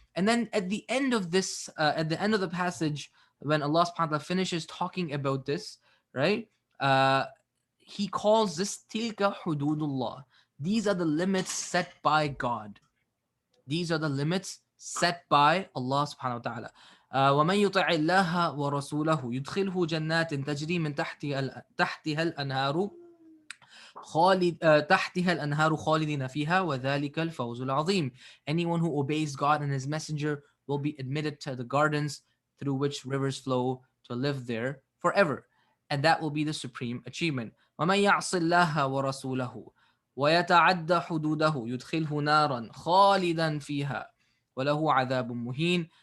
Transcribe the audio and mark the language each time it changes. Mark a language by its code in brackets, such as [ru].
[en] And then at the end of this, at the end of the passage, when Allah subhanahu wa ta'ala finishes talking about this, right? He calls this tilka hududullah. These are the limits set by God. These are the limits set by Allah subhanahu wa ta'ala. [ar] وَمَنْ يُطِعِ اللَّهَ وَرَسُولَهُ يُدْخِلْهُ جَنَّاتٍ تَجْرِي مِنْ تحتها الأنهار تحتها الأنهار خالدين فيها وذلك الفوز العظيم. [en] Anyone who obeys God and His Messenger will be admitted to the gardens through which rivers flow, to live there forever. And that will be the supreme achievement. [ar] وَمَنْ يَعْصِ اللَّهَ وَرَسُولَهُ وَيَتَعَدَّ حُدُودَهُ يُدْخِلْهُ نَارًا خَالِدًا فِيهَا وَلَهُ عَذَابٌ مُهِينٌ.